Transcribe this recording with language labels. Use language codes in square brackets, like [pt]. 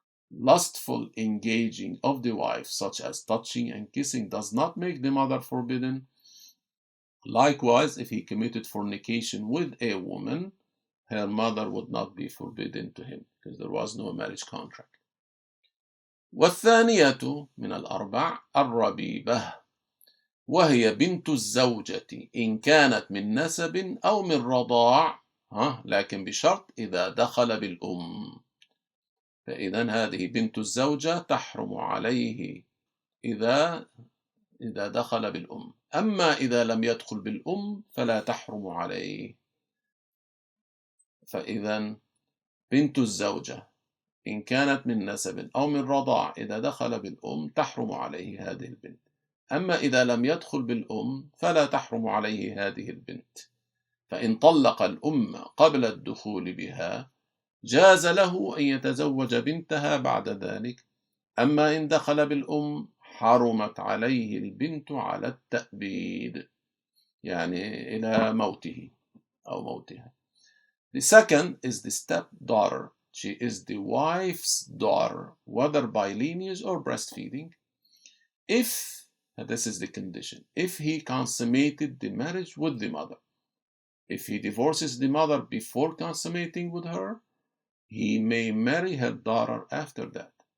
[en] lustful engaging of the wife, such as touching and kissing, does not make the mother forbidden. Likewise, if he committed fornication with a woman, her mother would not be forbidden to him, because there was no marriage contract. [ar] والثانية من الأربع الربيبة، وهي بنت الزوجة إن كانت من نسب أو من رضاع، لكن بشرط إذا دخل بالأم. فإذا هذه بنت الزوجة تحرم عليه إذا دخل بالأم، أما إذا لم يدخل بالأم فلا تحرم عليه. فإذا بنت الزوجة إن كانت من نسب أو من رضاع إذا دخل بالأم تحرم عليه هذه البنت، أما إذا لم يدخل بالأم فلا تحرم عليه هذه البنت. فإن طلق الأم قبل الدخول بها جاز له أن يتزوج بنتها بعد ذلك، أما إن دخل بالأم حرمت عليه البنت على التأبيد، يعني إلى موته أو موتها. [en] The second is the stepdaughter. She is the wife's daughter, whether by lineage or breastfeeding, if, this is the condition, if he consummated the marriage with the mother. If he divorces the mother before consummating with her, he may marry her daughter after that.